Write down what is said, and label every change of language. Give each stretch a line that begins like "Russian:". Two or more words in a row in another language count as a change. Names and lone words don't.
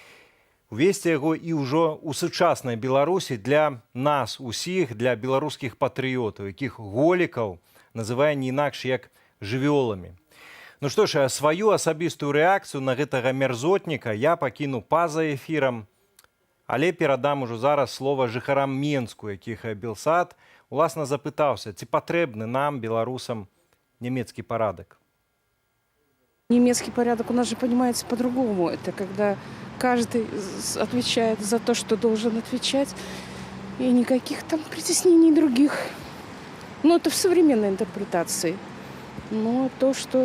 Belarusian: Увесці яго і ўжо ў сучаснай Беларусі для нас усіх, для беларускіх патрыётаў, якіх Голікаў называе не інакш як жывёламі. Ну што ж, сваю асабістую рэакцыю на гэтага мерзотніка я пакіну па-за эфірам, але перадам ужо зараз слова жыхарам Менску, якіх Белсат уласна запытаўся, ці патрэбны нам, беларусам, нямецкі парадак.
Russian: Немецкий порядок у нас же понимается по-другому. Это когда каждый отвечает за то, что должен отвечать. И никаких там притеснений других. Ну, это в современной интерпретации. Но то, что...